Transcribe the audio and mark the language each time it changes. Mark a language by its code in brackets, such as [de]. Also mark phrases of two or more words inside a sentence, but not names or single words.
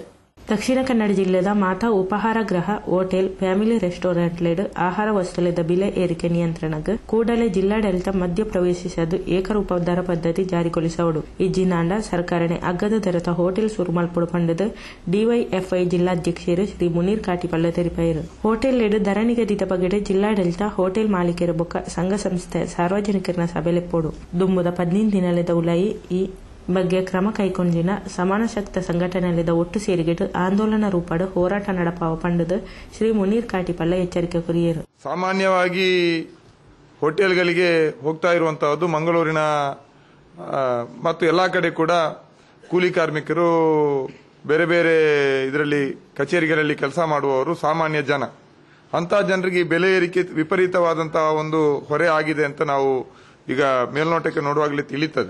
[tcy] ದಕ್ಷಿಣ ಕನ್ನಡ ಜಿಲ್ಲೆದ ಮಾತಾ ಉಪಹಾರ ಗೃಹ ಹೋಟೆಲ್ ಫ್ಯಾಮಿಲಿ ರೆಸ್ಟೋರೆಂಟ್ ಆಹಾರ ವಸ್ತುಲದ ಬೆಲೆ ಏರಿಕೆ ನಿಯಂತ್ರಣಕ್ಕೆ ಕೂಡಲೇ ಜಿಲ್ಲಾಡಳಿತ ಮಧ್ಯ ಪ್ರವೇಶಿಸದು ಏಕರೂಪ ದರ ಪದ್ಧತಿ ಜಾರಿಗೊಳಿಸೋಡು. ಈ ಜಿನಾಂಡ ಸರ್ಕಾರನೆ ಅಗ್ಗದ ದರದ ಹೋಟೆಲ್ ಸುರುಮಲ್ಪಡು ಪಂಡದ ಡಿವೈಎಫ್ಐ ಜಿಲ್ಲಾಧ್ಯಕ್ಷರು ಶ್ರೀ ಮುನೀರ್ ಕಾಟಿಪಲ್ಲ ತೆರಿಪಾಯಿರು. ಹೋಟೆಲ್ ದರ ನಿಗದಿತ ಬಗೆಡೆ ಜಿಲ್ಲಾಡಳಿತ ಹೋಟೆಲ್ ಮಾಲೀಕರ ಬೊಕ್ಕ ಸಂಘ ಸಂಸ್ಥೆ ಸಾರ್ವಜನಿಕರನ್ನ ಸಭೆಲೆಪ್ಪೋಡು ದುಂಬುದ 15 ದಿನದ ಉಲಾಯಿ ಈ ಬಗ್ಗೆ ಕ್ರಮ ಕೈಗೊಂಡಿನ ಸಮಾನ ಶಕ್ತ ಸಂಘಟನೆಯಲ್ಲಿದ್ದ ಒಟ್ಟು ಸೇರಿಗೆಟ್ಟು ಆಂದೋಲನ ರೂಪದ ಹೋರಾಟ ನಡಪಾವ ಪಂಡದ ಶ್ರೀ ಮುನೀರ್ ಕಾಟಿಪಲ್ಲ ಎಚ್ಚರಿಕೆ ಕೊರಿಯರು. [kn] ಸಾಮಾನ್ಯವಾಗಿ ಹೋಟೆಲ್ಗಳಿಗೆ ಹೋಗ್ತಾ ಇರುವಂತಹದ್ದು ಮಂಗಳೂರಿನ ಮತ್ತು ಎಲ್ಲಾ ಕಡೆ ಕೂಡ ಕೂಲಿ ಕಾರ್ಮಿಕರು, ಬೇರೆ ಬೇರೆ ಇದರಲ್ಲಿ ಕಚೇರಿಗಳಲ್ಲಿ ಕೆಲಸ ಮಾಡುವವರು ಸಾಮಾನ್ಯ ಜನ. ಅಂತ ಜನರಿಗೆ ಬೆಲೆ ಏರಿಕೆ ವಿಪರೀತವಾದಂತಹ ಒಂದು ಹೊರೆ ಆಗಿದೆ ಅಂತ ನಾವು ಈಗ ಮೇಲ್ನೋಟಕ್ಕೆ ನೋಡುವಾಗಲೇ ತಿಳಿಯುತ್ತದೆ.